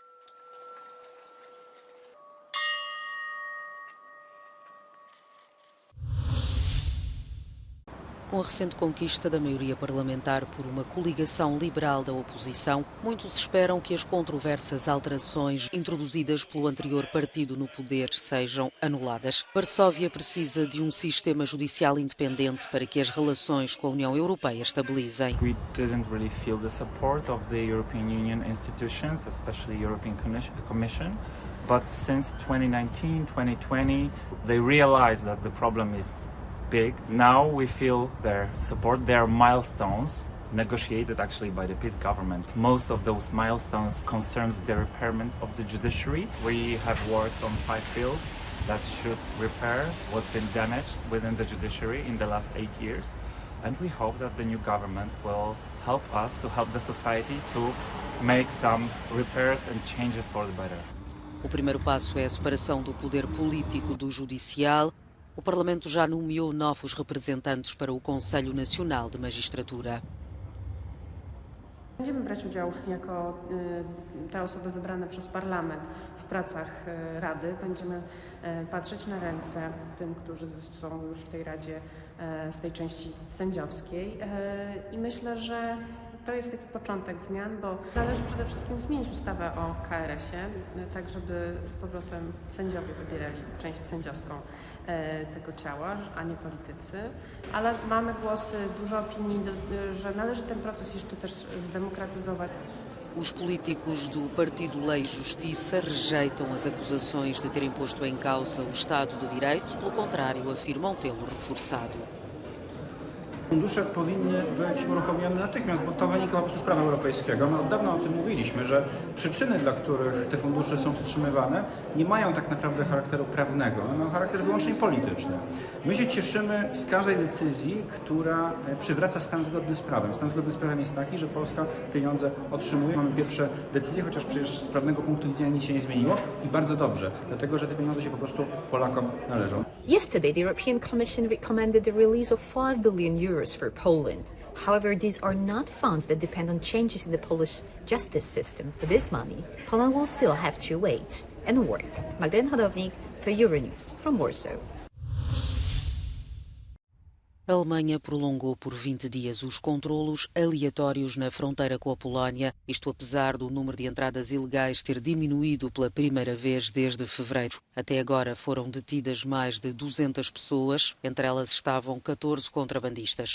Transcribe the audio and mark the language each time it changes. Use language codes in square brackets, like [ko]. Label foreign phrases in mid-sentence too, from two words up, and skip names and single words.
[pt] Com a recente conquista da maioria parlamentar por uma coligação liberal da oposição, muitos esperam que as controversas alterações introduzidas pelo anterior partido no poder sejam anuladas. Varsóvia precisa de um sistema judicial independente para que as relações com a União Europeia estabilizem. [en] We didn't really feel the support of the European Union institutions, especially European Commission. But since 2019, 2020, they realized that the problem is big. Now we feel their support. There are milestones negotiated actually by the peace government. Most of those milestones concerns the repairment of the judiciary. We have worked on 5 bills that should repair what's been damaged within the judiciary in the last 8 years. And we hope that the new government will help us to help the society to make some repairs and changes for the better. [pt] O primeiro passo é a separação do poder político do judicial. O Parlamento já nomeou novos representantes para o Conselho Nacional de Magistratura. [pl] Będziemy brać udział jako te osoby wybrane przez Parlament w pracach Rady. Będziemy patrzeć na ręce tym, którzy są już w tej Radzie z tej części sędziowskiej i myślę, że to jest taki początek zmian, bo należy przede wszystkim zmienić ustawę o KRS-ie, tak żeby z powrotem sędziowie wybierali część sędziowską tego ciała, a nie politycy. Ale mamy głosy, dużo opinii, że należy ten proces jeszcze też zdemokratyzować. [pt] Os políticos do Partido Lei e Justiça rejeitam as acusações de terem posto em causa o Estado de Direito, pelo contrário, afirmam tê-lo reforçado. [pl] Fundusze powinny być uruchomione natychmiast, bo to wynika po prostu z prawa europejskiego. My od dawna o tym mówiliśmy, że przyczyny, dla których te fundusze są wstrzymywane, nie mają tak naprawdę charakteru prawnego, one mają charakter wyłącznie polityczny. My się cieszymy z każdej decyzji, która przywraca stan zgodny z prawem. Stan zgodny z prawem jest taki, że Polska pieniądze otrzymuje. Mamy pierwsze decyzje, chociaż przecież z prawnego punktu widzenia nic się nie zmieniło i bardzo dobrze, dlatego że te pieniądze się po prostu Polakom należą. [en] Yesterday, the European Commission recommended the release of 5 billion euros for Poland. However, these are not funds that depend on changes in the Polish justice system. For this money, Poland will still have to wait and work. Magdalena Hodownik for Euronews from Warsaw. [pt] A Alemanha prolongou por 20 dias os controlos aleatórios na fronteira com a Polónia, isto apesar do número de entradas ilegais ter diminuído pela primeira vez desde fevereiro. Até agora foram detidas mais de 200 pessoas, entre elas estavam 14 contrabandistas.